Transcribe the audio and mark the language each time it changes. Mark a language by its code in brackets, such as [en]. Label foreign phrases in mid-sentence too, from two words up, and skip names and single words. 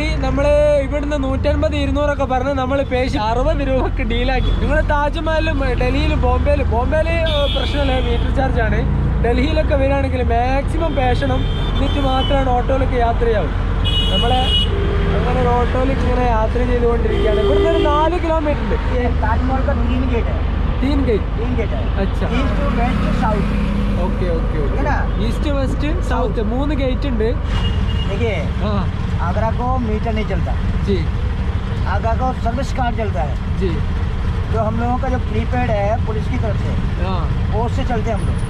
[ml] നമ്മൾ ഇവിടുന്ന് 150-200 ഒക്കെ പറഞ്ഞ് നമ്മൾ പേശി 60 രൂപക്ക് ഡീലാക്കി. നിങ്ങൾ താജ്മഹലും ഡൽഹിയിലും ബോംബെയിൽ പ്രശ്നമില്ല, മീറ്റർ ചാർജാണ്. ഡൽഹിയിലൊക്കെ വരികയാണെങ്കിൽ മാക്സിമം പേശണം, എന്നിട്ട് മാത്രമാണ് ഓട്ടോയിലേക്ക് യാത്ര ചെയ്യാവും. നമ്മളെ അങ്ങനെ ഒരു ഓട്ടോയിലേക്ക് ഇങ്ങനെ യാത്ര ചെയ്തുകൊണ്ടിരിക്കുകയാണ്. ഇവിടുന്ന് ഒരു 4 കിലോമീറ്റർ ഉണ്ട്. [hi] तीन गेट अच्छा [en] okay okay east west south [hi] 3 गेट ഉണ്ട്. देखिए, आगरा को मीटर नहीं चलता जी, आगरा को सर्विस कार्ड चलता है जी. जो हम लोगों का जो प्रीपेड है पुलिस की तरफ से, वो उससे चलते हैं हम लोग.